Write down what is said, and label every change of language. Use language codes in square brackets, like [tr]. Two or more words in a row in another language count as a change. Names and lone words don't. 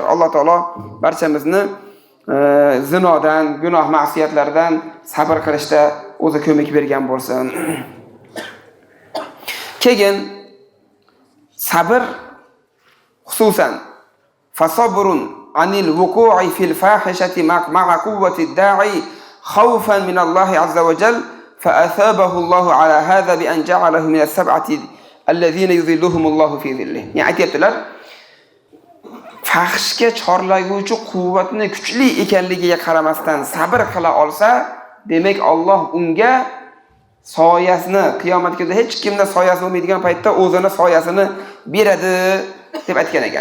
[uz] Alloh taolo barchamizni zinodan, gunoh ma'siyatlardan sabr qilishda o'zi ko'mak bergan bo'lsin. Keyin sabr xususan [ar] فالصبر عن الوقوع في الفاحشة مع قوة الداعي خوفا من الله عز وجل فأثابه الله على هذا بأن جعله من السبعة الذين يظلهم الله في ظله. [uz] Yani aytibdilar, fahishga chorlaguvchi quvvatni kuchli ekanligiga qaramasdan sabr qila olsa, demak Alloh unga soyasini, qiyomat kunida hech kimda soyasi bo'lmaydigan paytda o'zini soyasini beradi deb aytgan ekan.